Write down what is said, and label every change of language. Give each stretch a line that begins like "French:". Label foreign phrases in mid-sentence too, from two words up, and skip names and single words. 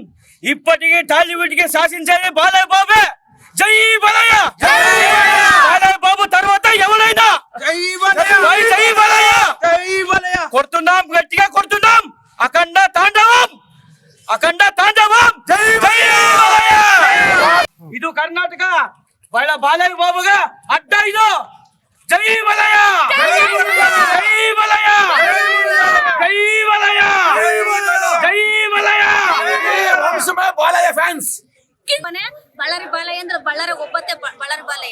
Telugu: ఇప్పటికీ టాలీవుడ్ కి శాసించేది బాలయ్య బాబే. జై బాలయ్య. బాలయ్య బాబు తర్వాత ఎవరైనా జై బాలయ్య. కొడుతున్నాం, గట్టిగా కొడుతున్నాం. అఖండ తాండవం. జై బాలయ్య.
Kannada: ಇದು ಕರ್ನಾಟಕ. ಬಾಲಯ್ಯ ಬಾಬುಗೆ ಅಡ್ಡ ಇದು. ಜೈ ಬಾಲಯ್ಯ. ಫ್ಯಾನ್ಸ್. ಬಳ್ಳಾರಿ ಬಾಲಯ್ಯ ಅಂದ್ರೆ ಬಳ್ಳಾರಿ ಒಬ್ಬತ್ತೆ ಬಳ್ಳಾರಿ ಬಾಲಯ್ಯ.